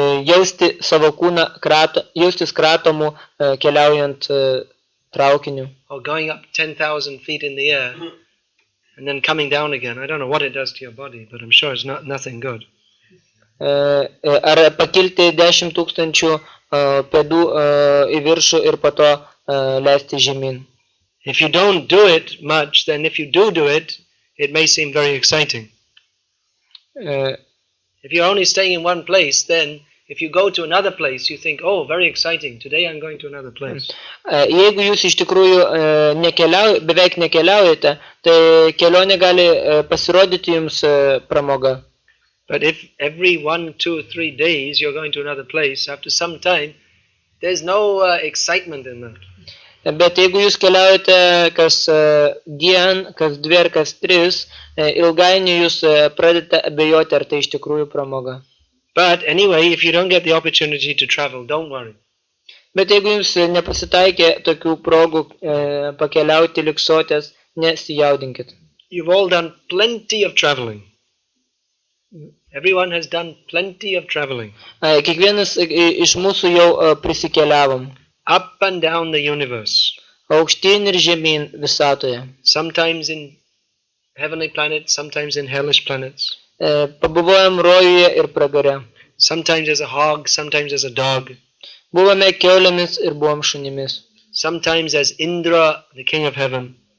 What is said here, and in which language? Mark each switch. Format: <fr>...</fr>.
<lt>jausti savo kūną, jaustis kratomų keliaujant traukiniu.</lt> <en>or going up 10,000 feet in the air and then coming down again. I don't know what it does to your body, but I'm sure it's nothing good.</en> <lt>Ar pakilti 10 tūkstančių pėdų į viršų ir po to leisti žemyn.</lt> <en>If you don't do it much, then if you do it, it may seem very exciting. If you're only staying in one place, then if you go to another place, you think, oh, very exciting, today I'm going to another place.</en> <lt>Jeigu jūs iš tikrųjų beveik nekeliaujate, tai kelionė gali pasirodyti jums pramoga.</lt> <en>But if every 1, 2, 3 days you're going to another place, after some time, there's no excitement in that.</en> <lt>Bet jeigu jūs keliaujate kas dien, kas 2 ar kas 3, ilgainiui jūs pradedate abejoti, ar tai iš tikrųjų pramoga.</lt> <en>But anyway, if you don't get the opportunity to travel, don't worry.</en> <lt>Bet jeigu jums nepasitaikė tokių progų pakeliauti liksotės, nesijaudinkit.</lt> <en>You've all done plenty of traveling. Everyone has done plenty of traveling.</en> <lt>Kiekvienas iš mūsų jau prisikeliavom.</lt> <en>Up and down the universe.</en> <lt>Aukštyn ir žemyn visatoje.</lt> <en>Sometimes in heavenly planets, sometimes in hellish planets.</en> <lt>Pabuvojom rojuje ir pragare.</lt> <en>Sometimes as a hog, sometimes as a dog.</en> <lt>Buvome kiaulėmis ir buvom šunimis.</lt> <en>Sometimes as Indra, the king of heaven.</en>